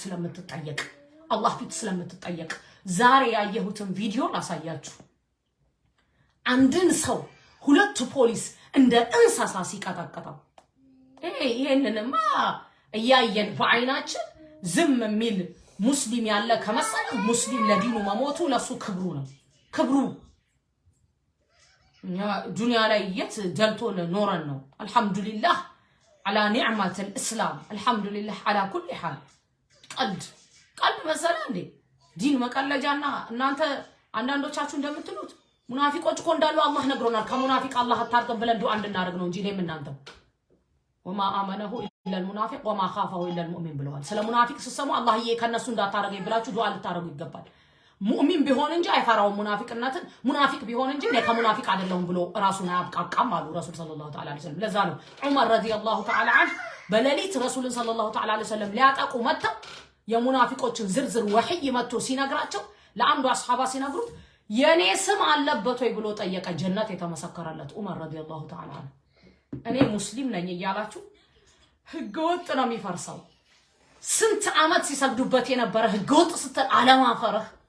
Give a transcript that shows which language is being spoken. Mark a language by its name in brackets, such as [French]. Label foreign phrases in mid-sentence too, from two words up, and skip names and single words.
[Amharic] ፊት ስለምትጠየቅ ዛሬ ያየሁትን ቪዲዮ ላሳያችሁ አንድን ሰው ሁለት ፖሊስ እንደ እንስሳ ሲቀጠቅጠው ይሄንንማ እያየን በአይናችን ዝም የሚል ሙስሊም ያለ ከመሰለ ሙስሊም ለዲኑ መሞቱ ለሱ ክብሩ ዱንያ ላይ የት ደልቶን ኖረን ነው አልহামዱሊላህ [Arabic] على نعمة الإسلام الحمد لله على كل حال قلب مثلا [Amharic] እንዴ ዲን መቀለጃና እናንተ አንዳንዶቻችሁ እንደምትሉት ሙናፊቆች እኮ እንዳሉ አላህ ነግሮናል ከሙናፊቅ አላህ አታርቀብ ብለን ዱዓ እንድናደርግ ነው እንጂ እኔም እናንተም [Arabic] وما آمنه إلا المنافق وما خافه إلا المؤمن [Amharic] ብለዋል ስለ ሙናፊቅ ሲሰሙ አላህዬ ከነሱ እንዳታረገኝ ብላችሁ ዱዓ ልታረጉ ይገባል ሙእሚን ቢሆን እንጂ አይፈራው ሙናፊቅነትን ሙናፊቅ ቢሆን እንጂ ለከሙናፊቅ አይደለም ብሎ ራሱን አያብቃቃም አሉ ረሱል [Arabic] صلى الله عليه وسلم። [Amharic] ለዛ ነው ዑመር [Arabic] رضي الله تعالى عنه [Amharic] በሌሊት ረሱል [Arabic] صلى الله عليه وسلم [Amharic] ሊያጠቁ መጥተው የሙናፊቆችን ዝርዝር ወህይ መጥቶ ሲነግራቸው ለአንዱ አስሐባ ሲነግሩት የኔ ስም አለበት ወይ ብሎ ጠየቀ። ጀነት የተመሰከረለት ዑመር [Arabic] رضي الله تعالى عنه። [Amharic] እኔ ሙስሊም ነኝ እያላችሁ ህገወጥ ነው የሚፈርሰው። ስንት ዓመት ሲሰግዱበት የነበረ ህገወጥ ስትል አለማፈረህ